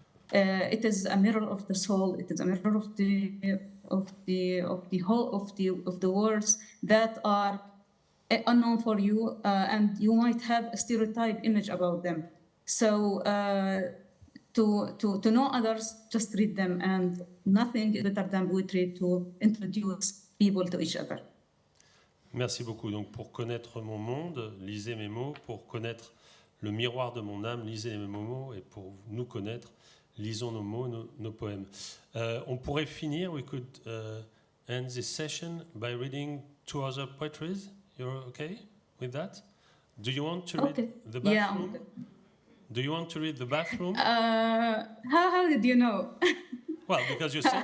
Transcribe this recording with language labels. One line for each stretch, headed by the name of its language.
English: It is a mirror of the soul. It is a mirror of the whole of the words that are unknown for you, and you might have a stereotype image about them. So to know others, just read them, and nothing better than poetry to introduce people to each other.
French: Merci beaucoup. Donc, pour connaître mon monde, lisez mes mots. Pour connaître le miroir de mon âme, lisez mes mots. Et pour nous connaître, lisons nos mots, nos poèmes. On pourrait finir,
English: we could end this session by reading two other poetries. You're okay with that? Do you want to read the bathroom? Yeah. Do you want to read the bathroom? How did you know? Well, because you said.